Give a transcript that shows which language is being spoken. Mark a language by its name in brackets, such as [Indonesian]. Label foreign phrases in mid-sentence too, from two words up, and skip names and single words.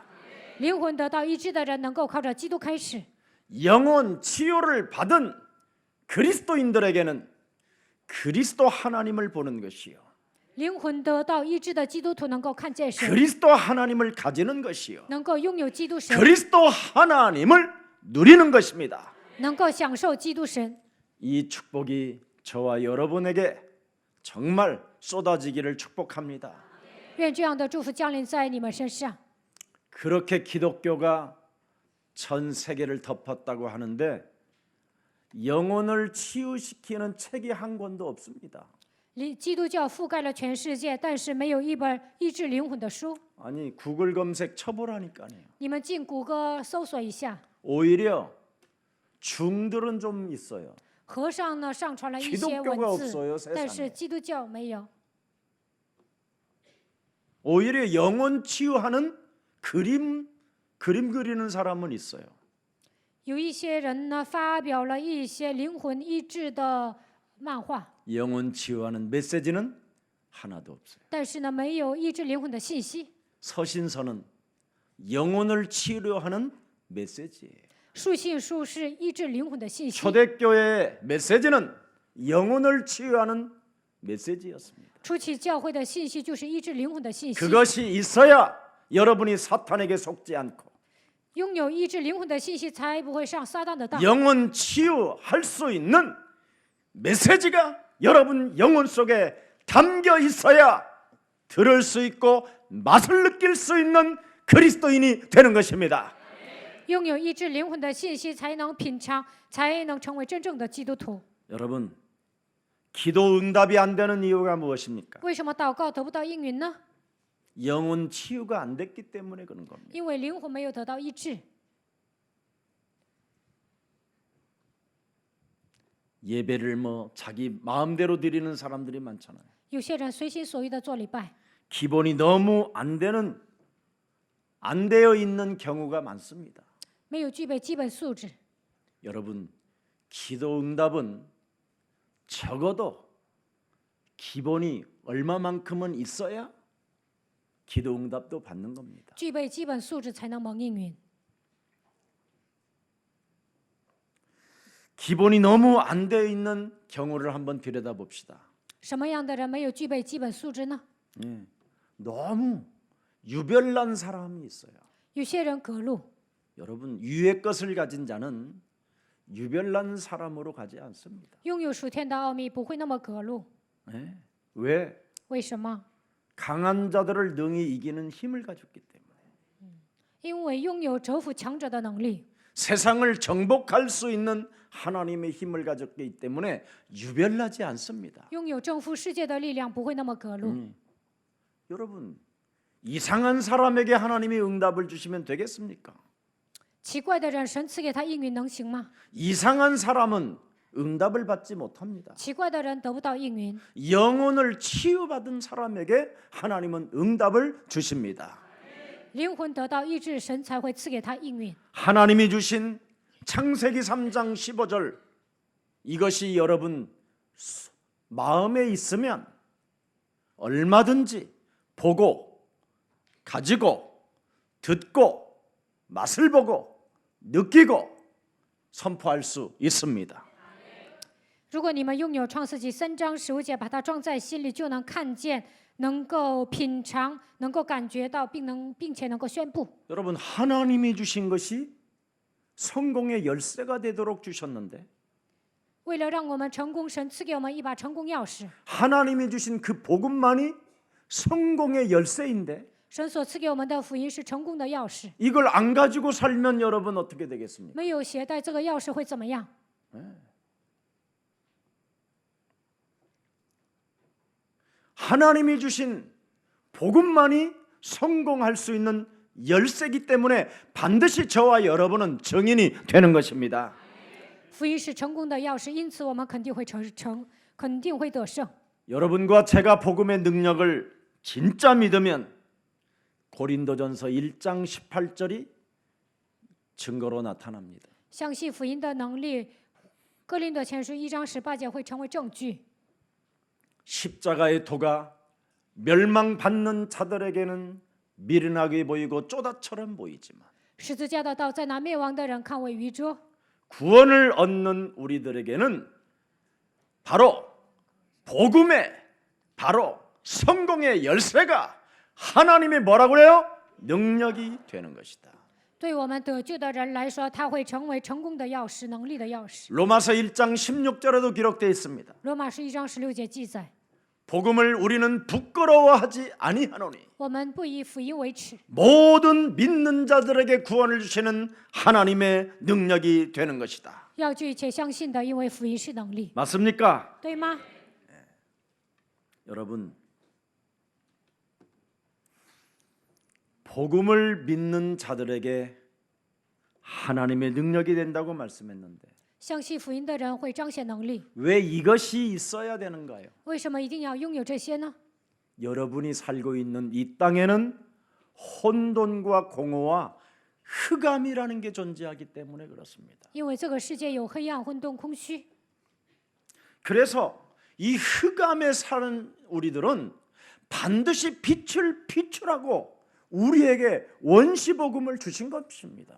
[Chinese] 灵魂得到医治的人能够靠着基督开始。 [Korean] 영혼 치유를 받은 그리스도인들에게는 그리스도 하나님을 보는 것이요. [Chinese] 灵魂得到医治的基督徒能够看见神， [Korean] 그리스도 하나님을 가지는 것이요. [Chinese] 能够拥有基督神， [Korean] 그리스도 하나님을 누리는 것입니다. [Chinese] 能够享受基督神。 [Korean] 이 축복이 저와 여러분에게 정말 쏟아지기를 축복합니다. [Chinese] 愿这样的祝福降临在你们身上。 [Korean] 그렇게 기독교가 전 세계를 덮었다고 하는데 영혼을 치유시키는 책이 한 권도 없습니다. [Chinese] 基督教覆盖了全世界，但是没有一本医治灵魂的书。 [Korean] 아니 구글 검색 쳐보라니까요. [Chinese] 你们进谷歌搜索一下， [Korean] 오히려 중들은 좀 있어요. [Chinese] 和尚呢上传了一些 [Korean] 기독교가 [Chinese] 文字， [Korean] 없어요 [Chinese] 但 [Korean] 세상에. [Chinese] 是基督教没有。 [Korean] 오히려 영혼 치유하는 그림 그리는 사람은 있어요. [Chinese] 有一些人呢发表了一些灵魂医治的漫画， [Korean] 영혼 치유하는 메시지는 하나도 없어요. [Chinese] 但是呢没有医治灵魂的信息。 [Korean] 서신서는 영혼을 치유려 하는 메시지예요. [Chinese] 书信书是医治灵魂的信息， [Korean] 초대교회의 메시지는 영혼을 치유하는 메시지였습니다. [Chinese] 初期教会的信息就是医治灵魂的信息。 [Korean] 그것이 있어야 여러분이 사탄에게 속지 않고 [Chinese] 拥有医治灵魂的信息，才不会上撒旦的当。 [Korean] 영혼 치유할 수 있는 메시지가 여러분 영혼 속에 담겨 있어야 들을 수 있고 맛을 느낄 수 있는 그리스도인이 되는 것입니다. [Chinese] 拥有医治灵魂的信息，才能品尝，才能成为真正的基督徒。 [Korean] 여러분 기도 응답이 안 되는 이유가 무엇입니까? [Chinese] 为什么祷告得不到应允呢？ [Korean] 영혼 치유가 안 됐기 때문에 그런 겁니다. [Chinese] 因为灵魂没有得到医治。 [Korean] 예배를 뭐 자기 마음대로 드리는 사람들이 많잖아요. [Chinese] 有些人随心所欲的做礼拜， [Korean] 기본이 너무 안 되어 있는 경우가 많습니다. [Chinese] 没有具备基本素质。 [Korean] 여러분 기도 응답은 적어도 기본이 얼마만큼은 있어야 기도 응답도 받는 겁니다. [Chinese] 具备基本素质才能蒙应允。 [Korean] 기본이 너무 안 되어 있는 경우를 한번 들여다봅시다. [Chinese] 什么样的人没有具备基本素质呢？ [Korean] 너무 유별난 사람이 있어요. [Chinese] 有些人隔路， [Korean] 여러분 유의 것을 가진 자는 유별난 사람으로 가지 않습니다. [Chinese] 拥有属天的奥秘不会那么隔路。 [Korean] 왜? [Chinese] 为什么？ [Korean] 강한 자들을 능히 이기는 힘을 가졌기 때문에. [Chinese] 因为拥有折服强者的能力， [Korean] 세상을 정복할 수 있는 하나님의 힘을 가졌기 때문에 유별나지 않습니다. [Chinese] 拥有征服世界的力量不会那么隔路。 [Korean] 여러분 이상한 사람에게 하나님이 응답을 주시면 되겠습니까? [Chinese] 奇怪的人，神赐给他应允能行吗？ [Korean] 이상한 사람은 응답을 받지 못합니다. [Chinese] 奇怪的人得不到应允。 [Korean] 영혼을 치유받은 사람에게 하나님은 응답을 주십니다. [Chinese] 灵魂得到医治，神才会赐给他应允。 [Korean] 하나님이 주신 창세기 3장 15절 이것이 여러분 마음에 있으면 얼마든지 보고 가지고 듣고 맛을 보고 느끼고 선포할 수 있습니다. [Chinese] 如果你们拥有创世纪3章15节，把它装在心里，就能看见，能够品尝，能够感觉到，并且能够宣布。 [Korean] 여러분 하나님이 주신 것이 성공의 열쇠가 되도록 주셨는데 [Chinese] 为了让我们成功，神赐给我们一把成功钥匙。 [Korean] 하나님이 주신 그 복음만이 성공의 열쇠인데 [Chinese] 神所赐给我们的福音是成功的钥匙， [Korean] 이걸 안 가지고 살면 여러분 어떻게 되겠습니까? [Chinese] 没有携带这个钥匙会怎么样？ [Korean] 하나님이 주신 복음만이 성공할 수 있는 열쇠이기 때문에 반드시 저와 여러분은 증인이 되는 것입니다. [Chinese] 福音是成功的钥匙，因此我们肯定会肯定会得胜。 [Korean] 여러분과 제가 복음의 능력을 진짜 믿으면 고린도전서 1장 18절이 증거로 나타납니다. [Chinese] 相信福音的能力，哥林多前书1章18节会成为证据。 [Korean] 십자가의 도가 멸망받는 자들에게는 미련하게 보이고 쪼다처럼 보이지만 [Chinese] 十字架的道在那灭亡的人看为愚拙， [Korean] 구원을 얻는 우리들에게는 바로 복음의 바로 성공의 열쇠가 하나님의 뭐라고 그래요? 능력이 되는 것이다. [Chinese] 对我们得救的人来说，它会成为成功的钥匙，能力的钥匙。 [Korean] 로마서 1장 16절에도 기록되어 있습니다. [Chinese] 罗马书1章16节记载， [Korean] 복음을 우리는 부끄러워하지 아니하노니 [Chinese] 我们不以福音为耻， [Korean] 모든 믿는 자들에게 구원을 주시는 하나님의 능력이 되는 것이다. [Chinese] 要据一切相信的，因为福音是能力， [Korean] 맞습니까? [Chinese] 对吗？ [Korean] 여러분, 복음을 믿는 자들에게 하나님의 능력이 된다고 말씀했는데 [Chinese] 相信福音的人会彰显能力， [Korean] 왜 이것이 있어야 되는가요? [Chinese] 为什么一定要拥有这些呢？ [Korean] 여러분이 살고 있는 이 땅에는 혼돈과 공허와 흑암이라는 게 존재하기 때문에 그렇습니다. [Chinese] 因为这个世界有黑暗、混沌、空虚， [Korean] 그래서 이 흑암에 사는 우리들은 반드시 빛을 비추라고 우리에게 원시복음을 주신 것입니다.